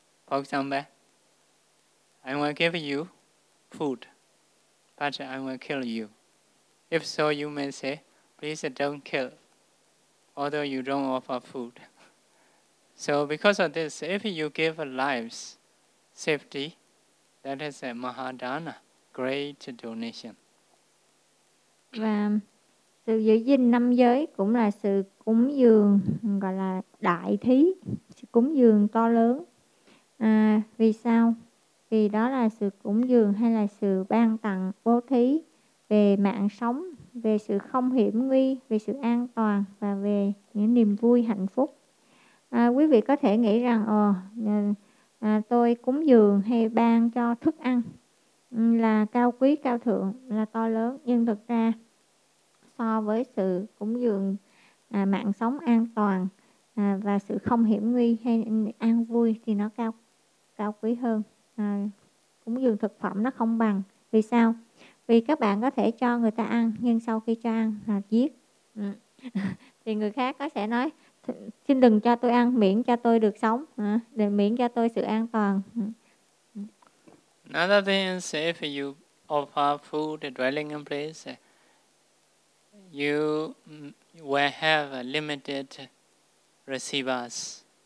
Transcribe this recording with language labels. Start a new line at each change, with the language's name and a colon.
English: For example, I will give you food, but I will kill you. If so, you may say, please don't kill, although you don't offer food. So because of this, if you give lives, safety, that is a Mahadana, great donation.
Vietnamese: Và sự giữ gìn năm giới cũng là sự cúng dường, gọi là đại thí, sự cúng dường to lớn. Vì sao? Vì đó là sự cúng dường hay là sự ban tặng bố thí về mạng sống, về sự không hiểm nguy, về sự an toàn và về những niềm vui hạnh phúc. Quý vị có thể nghĩ rằng tôi cúng dường hay ban cho thức ăn là cao quý, cao thượng, là to lớn. Nhưng thực ra so với sự cúng dường mạng sống an toàn và sự không hiểm nguy hay an vui thì nó cao quý hơn. Cúng dường thực phẩm nó không bằng. Vì sao? Vì các bạn có thể cho người ta ăn, nhưng sau khi cho ăn là giết. Thì người khác có sẽ nói, xin đừng cho tôi ăn, miễn cho tôi được sống, để miễn cho tôi sự an toàn.
English: Another thing is if you offer food, a dwelling place, you will have limited receivers.